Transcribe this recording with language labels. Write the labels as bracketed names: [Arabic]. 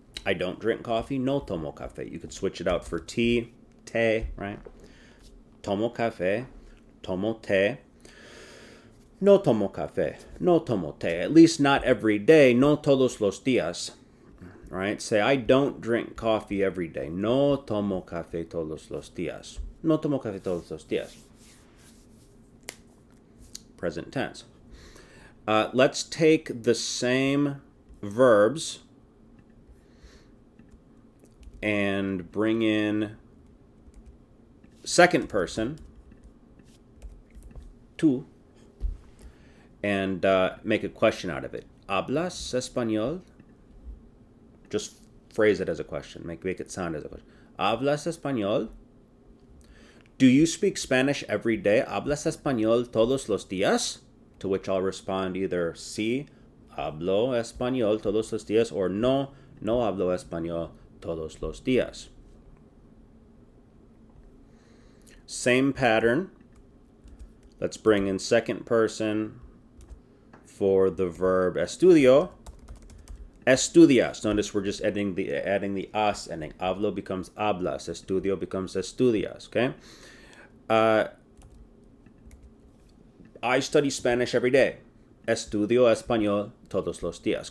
[English] I don't drink coffee, [Spanish] no tomo café. [English] You could switch it out for tea, té, right? [Spanish] Tomo café, tomo té. No tomo café, no tomo té. [English] At least not every day, [Spanish] no todos los días. [English] Right? Say, I don't drink coffee every day. [Spanish] No tomo café todos los días. No tomo café todos los días. [English] Present tense. Let's take the same verbs and bring in second person, tú, and make a question out of it. [Spanish] ¿Hablas español? [English] Just phrase it as a question. Make it sound as a question. [Spanish] ¿Hablas español? [English] Do you speak Spanish every day? [Spanish] ¿Hablas español todos los días? [English] To which I'll respond either [Spanish] sí, hablo español todos los días, or no, no hablo español todos los días. [English] Same pattern. Let's bring in second person for the verb estudio. Estudias. Notice we're just adding the as ending. Hablo becomes hablas. Estudio becomes estudias. Okay. I study Spanish every day. [Spanish] Estudio español todos los días.